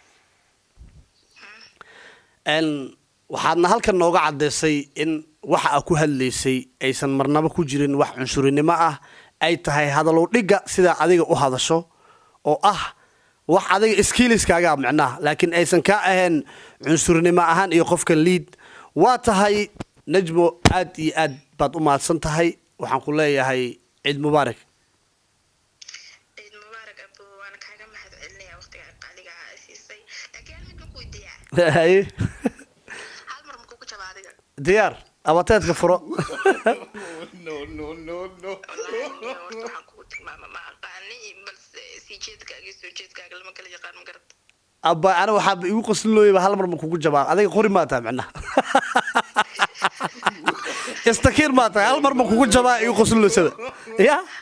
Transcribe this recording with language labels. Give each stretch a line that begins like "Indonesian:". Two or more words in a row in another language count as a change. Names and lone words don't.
Somali: waxaadna halkan nooga caddaysay in waxa aad ku hadlaysay aysan marnaba ku jirin wax cunsurinimo ah ay tahay hadalow dhigga sidaa adiga u hadasho oo ah wax adiga iskiiliskaaga micnaha laakiin aysan ka ahayn cunsurnimo ahaan iyo qofka liid waa tahay najmo aad iyo aad baad u mahadsan tahay waxaan ku leeyahay ciid mubaarak ciid mubaarak abo waan kaaga mahad celinaya waqtiga qaaliga ah siisay laakiin mid ma ku weydiiyaa haye hal mar ma kugu jabaa adiga diyaar abateedka furo
English: No, no, no, no.
Somali: wallaahi waxaan kugu tilmaama ma aqaani balse sii jeedkaaga iyo soo jeedkaaga lama kala yaqaan ma garata abba ana waxaa igu qoslooyba hal mar ma kugu jabaa adiga qori ma tahay macnaha istakiir ma tahay hal mar ma kugu jabaa igu qosloosada ya